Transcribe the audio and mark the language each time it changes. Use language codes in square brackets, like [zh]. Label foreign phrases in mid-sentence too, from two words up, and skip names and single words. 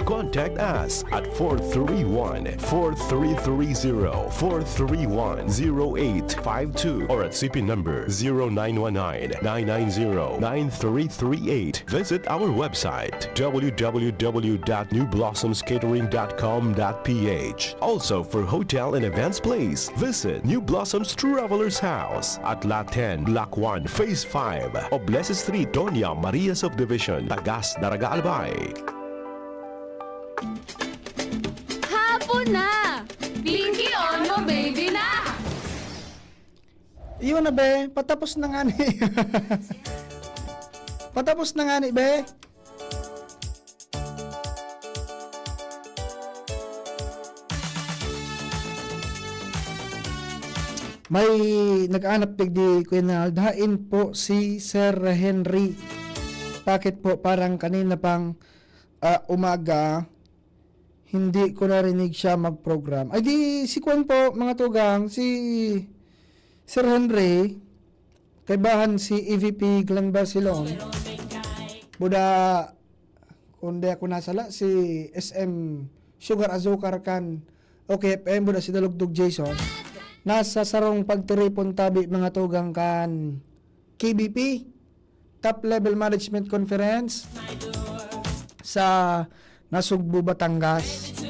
[en] Contact us at 431-4330, 431-0852 or at CP number 0919-990-9338. Visit our website www.newblossomscatering.com.ph. Also for hotel and events place, visit New Blossoms Travelers House at Lot 10, Block 1, Phase 5, Oblesa Street, Doña Maria Subdivision, Tagas Daraga Albay. na! [tl] Pinky on mo, baby na! Iyon na, be. Patapos na nga ni. Patapos na nga ni, be. [bik] May nag-anap di Kuya Dain po si Sir Henry. [tl] Bakit po parang kanina pang umaga hindi ko narinig siya mag-program. [bik] Ay di si Kuan po mga tugang, si Sir Henry, kaibahan si EVP Glenn Barcelon. Buda kundi ako nasala si SM Sugar Azúcar kan. Okay, PM buda si Dalugdog Jason. Nasa sarong pagtiripon tabi mga tugang kan KBP Top Level Management Conference sa Nasugbu, Batangas.